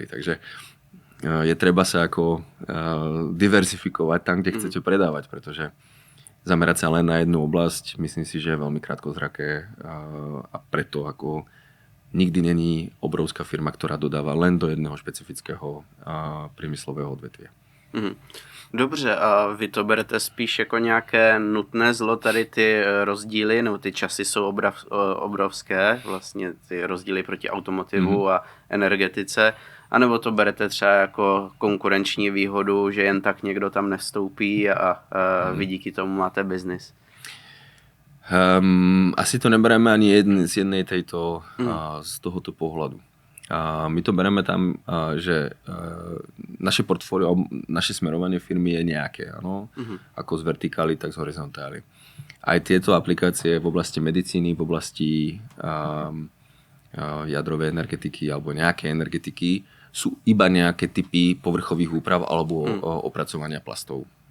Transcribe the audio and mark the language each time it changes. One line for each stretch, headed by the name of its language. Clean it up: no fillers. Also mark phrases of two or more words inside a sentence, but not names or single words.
Slovak: Takže je treba sa ako diverzifikovať tam, kde chcete predávať, pretože zamerať sa len na jednu oblasť, myslím si, že je veľmi krátkozraké a preto ako nikdy není obrovská firma, ktorá dodáva len do jedného špecifického priemyslového odvetvia.
Czech: Dobře, a vy to berete spíš jako nějaké nutné zlo, tady ty rozdíly, nebo ty časy jsou obrovské, vlastně ty rozdíly proti automotivu a energetice, anebo to berete třeba jako konkurenční výhodu, že jen tak někdo tam nevstoupí a vy díky tomu máte biznis?
Slovak: Asi to nebereme ani z jednej tejto, z tohoto pohľadu. My to bereme tam, že naše portfólio, naše smerovanie firmy je nejaké, áno? Ako z vertikály, tak z horizontály. Aj tieto aplikácie v oblasti medicíny, v oblasti jadrovej energetiky alebo nejaké energetiky sú iba nejaké typy povrchových úprav alebo opracovania plastov.